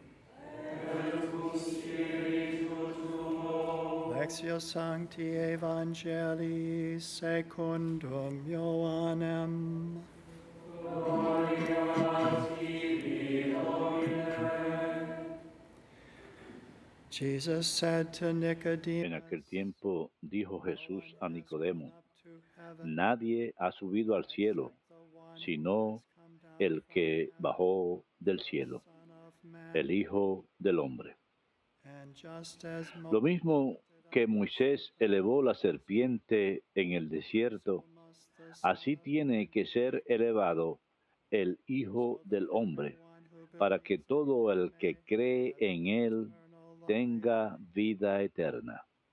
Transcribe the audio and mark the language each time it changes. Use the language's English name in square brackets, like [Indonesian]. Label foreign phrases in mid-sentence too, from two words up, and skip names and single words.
[Latin] Lectio Sancti Evangelii secundum Ioannem. [English] Jesus said to [Spanish] En [English] Nicodemus, [Spanish] aquel tiempo dijo Jesús a Nicodemo: nadie ha subido al cielo, sino el que bajó del cielo, el Hijo del Hombre. Lo mismo que Moisés elevó la serpiente en el desierto, así tiene que ser elevado el Hijo del Hombre, para que todo el que cree en él tenga vida eterna.